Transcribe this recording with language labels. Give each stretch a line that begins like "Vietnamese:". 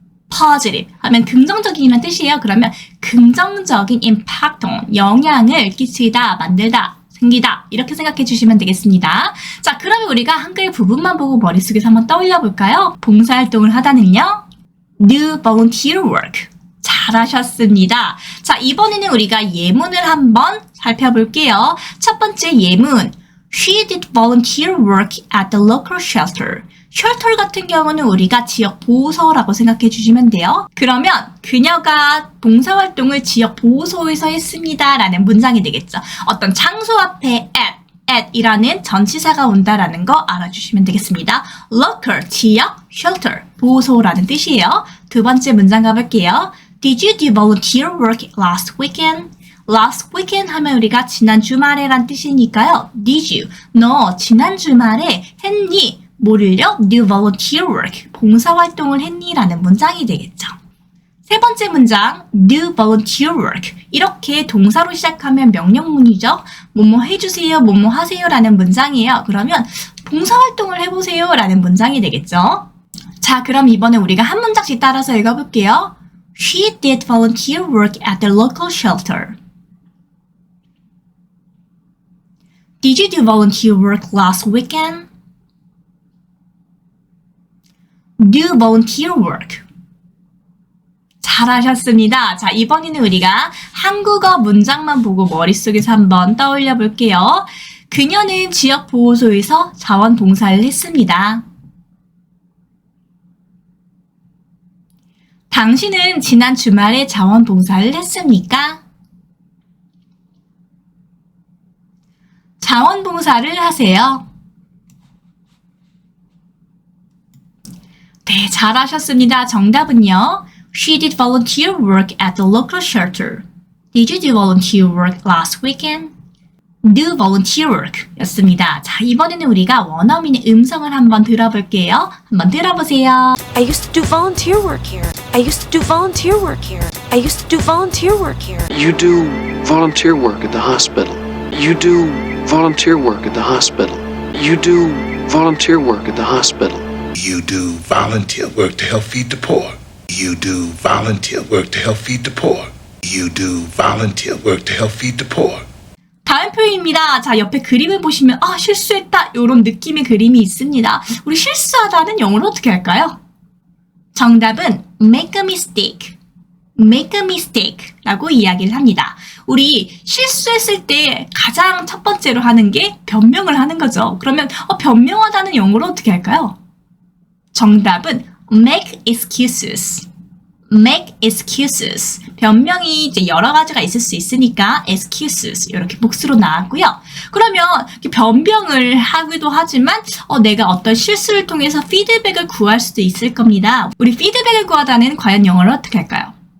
Korean: positive 하면 긍정적인이라는 뜻이에요. 그러면 긍정적인 impact on, 영향을 끼치다, 만들다, 생기다 이렇게 생각해 주시면 되겠습니다. 자, 그러면 우리가 한글 부분만 보고 머릿속에서 한번 떠올려 볼까요? 봉사활동을 하다는요.
English: do volunteer work.
Korean: 잘하셨습니다. 자, 이번에는 우리가 예문을 한번 살펴볼게요. 첫 번째 예문.
English: She did volunteer work at the local shelter.
Korean: 쉘터 같은 경우는 우리가 지역 보호소라고 생각해 주시면 돼요. 그러면 그녀가 봉사활동을 지역 보호소에서 했습니다. 라는 문장이 되겠죠. 어떤 장소 앞에 at 이라는 전치사가 온다라는 거 알아주시면 되겠습니다. local, 지역, shelter, 보호소라는 뜻이에요. 두 번째 문장 가볼게요.
English: Did you do volunteer work last weekend?
Korean: last weekend 하면 우리가 지난 주말에란 뜻이니까요.
English: Did you?
Korean: 너 지난 주말에 했니? 뭐를요?
English: Do volunteer work.
Korean: 봉사활동을 했니? 라는 문장이 되겠죠. 세 번째 문장.
English: Do volunteer work.
Korean: 이렇게 동사로 시작하면 명령문이죠. 뭐뭐 해주세요, 뭐뭐 하세요 라는 문장이에요. 그러면 봉사활동을 해보세요 라는 문장이 되겠죠. 자, 그럼 이번에 우리가 한 문장씩 따라서 읽어볼게요.
English: She did volunteer work at the local shelter. Did you do volunteer work last weekend? Do volunteer work.
Korean: 잘하셨습니다. 자, 이번에는 우리가 한국어 문장만 보고 머릿속에서 한번 떠올려 볼게요. 그녀는 지역 보호소에서 자원봉사를 했습니다. 당신은 지난 주말에 자원봉사를 했습니까? 자원봉사를 하세요. 네, 잘하셨습니다. 정답은요.
English: She did volunteer work at the local shelter. Did you do volunteer work last weekend? Do volunteer work
Korean: 였습니다. 자, 이번에는 우리가 원어민의 음성을 한번 들어볼게요. 한번 들어보세요.
English: I used to do volunteer work here. I used to do volunteer work here. I used to do volunteer work here. You do volunteer work at the hospital. You do volunteer work at the hospital. You do volunteer work at the hospital. You do volunteer work to help feed the poor. You do volunteer work to help feed the poor. You do volunteer work to help feed the poor.
Korean: 다음 표현입니다. 자, 옆에 그림을 보시면 실수했다 이런 느낌의 그림이 있습니다. 우리 실수하다는 영어로 어떻게 할까요? 정답은
English: make a mistake. make a mistake
Korean: 라고 이야기를 합니다. 우리 실수했을 때 가장 첫 번째로 하는 게 변명을 하는 거죠. 그러면 변명하다는 영어로 어떻게 할까요? 정답은
English: make excuses. make excuses.
Korean: 변명이 이제 여러 가지가 있을 수 있으니까 excuses 이렇게 복수로 나왔고요. 그러면 변명을 하기도 하지만 내가 어떤 실수를 통해서 피드백을 구할 수도 있을 겁니다. 우리 피드백을 구하다는 과연 영어로 어떻게 할까요?